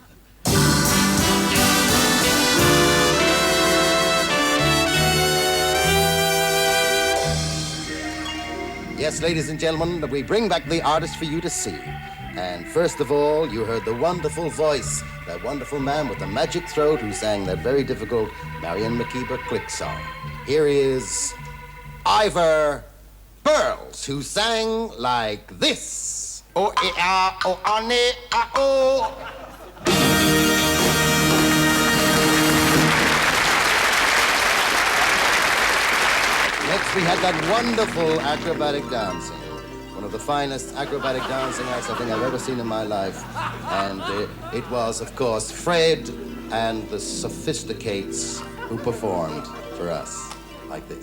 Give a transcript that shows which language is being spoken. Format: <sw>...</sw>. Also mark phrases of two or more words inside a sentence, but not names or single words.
<en>Yes, ladies and gentlemen, we bring back the artist for you to see. And first of all, you heard the wonderful voice, that wonderful man with the magic throat who sang that very difficult Marion McKeever click song. Here is Ivor Burls, who sang like this. O-E-A-O-A-N-E-A-O. Next, we had that wonderful acrobatic dancing. One of the finest acrobatic dancing acts I think I've ever seen in my life. And it was, of course, Fred and the Sophisticates who performed for us like this.</en>